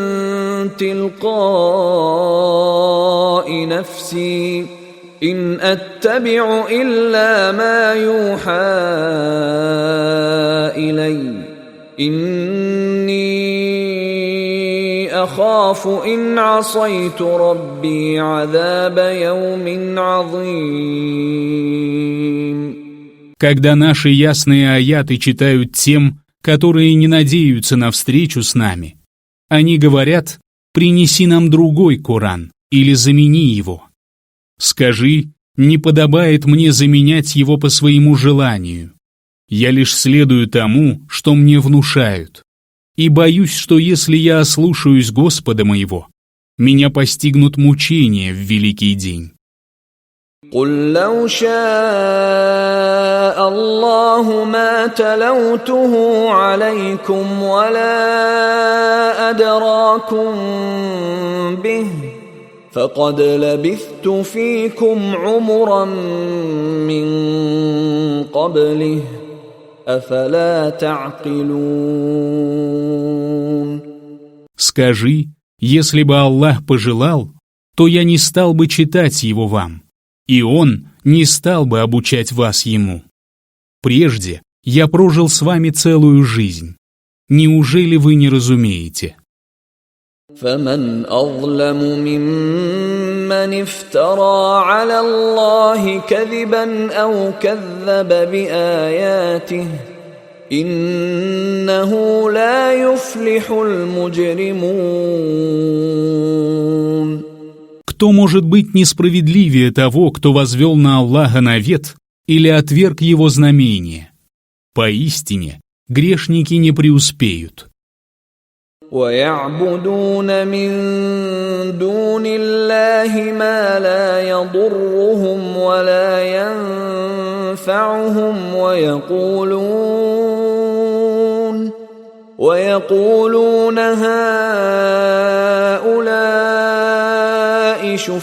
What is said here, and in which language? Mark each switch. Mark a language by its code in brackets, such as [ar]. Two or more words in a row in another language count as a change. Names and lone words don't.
[ar] تِلْقَاءِ نَفْسِي إِنْ أَتَّبِعُ إِلَّا مَا يُوحَى إِلَيَّ إِنِّي أَخَافُ إِنْ عَصَيْتُ رَبِّي عَذَابَ يَوْمٍ عَظِيمٍ. [ru] Когда наши ясные аяты читают тем, которые не надеются на встречу с нами, они говорят: «Принеси нам другой Коран или замени его». Скажи: «Не подобает мне заменять его по своему желанию. Я лишь следую тому, что мне внушают, и боюсь, что если я ослушаюсь Господа моего, меня постигнут мучения в великий день». [ar] قُلْ لَوْ شَاءَ اللَّهُ مَا تَلَوْتُهُ عَلَيْكُمْ وَلَا أَدْرَاكُمْ بِهِ فَقَدْ لَبِثْتُ فِيكُمْ عُمُرًا مِّن قَبْلِهِ أَفَلَا تَعْقِلُونَ. [ru] Скажи: если бы Аллах пожелал, то я не стал бы читать его вам, и Он не стал бы обучать вас ему. Прежде я прожил с вами целую жизнь. Неужели вы не разумеете? [ar] فَمَنْ أَظْلَمُ مِمَّنِ افْتَرَى عَلَى اللَّهِ كَذِبًا أَوْ كَذَّبَ بِآيَاتِهِ إِنَّهُ لَا يُفْلِحُ الْمُجْرِمُونَ. [ru] Кто может быть несправедливее того, кто возвел на Аллаха навет или отверг его знамение? Поистине, грешники не преуспеют. [ar] وَيَعْبُدُونَ مِن دُونِ اللَّهِ مَا لَا يَضُرُّهُمْ وَلَا يَنفَعُهُمْ وَيَقُولُونَ هَؤُلَاءِ